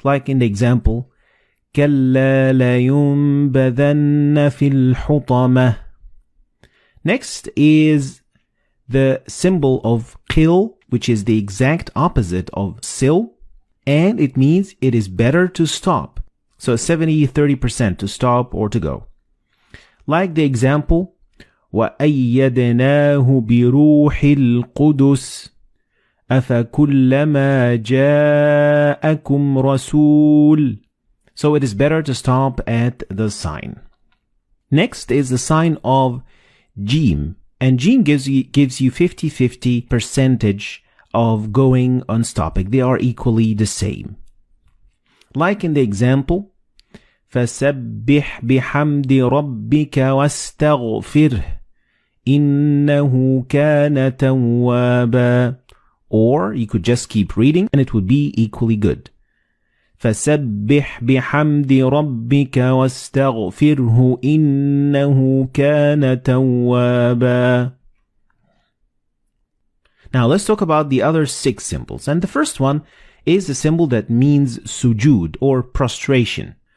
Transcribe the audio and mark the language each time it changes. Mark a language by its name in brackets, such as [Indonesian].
[English] Like in the example, [Arabic] كَلَّا لَيُنْبَذَنَّ فِي الْحُطَمَةِ. [English] Next is the symbol of qil, which is the exact opposite of sil, and it means it is better to stop. So 70-30% to stop or to go. Like the example, [Arabic] وَأَيَّدْنَاهُ بِرُوحِ الْقُدُسِ أَفَكُلَّمَا جَاءَكُمْ رَسُولٌ. [English] So it is better to stop at the sign. Next is the sign of Jim. And Jim gives you 50-50 percentage of going and stopping. They are equally the same. Like in the example, [Arabic] فَسَبِّحْ بِحَمْدِ رَبِّكَ وَاسْتَغْفِرْهِ إِنَّهُ كَانَ تَوَّابًا. [English] Or you could just keep reading and it would be equally good. [Arabic] فَسَبِّحْ بِحَمْدِ رَبِّكَ وَاسْتَغْفِرْهُ إِنَّهُ كَانَ تَوَّابًا. [English] Now let's talk about the other 6 symbols. And the first one is the symbol that means sujud or prostration.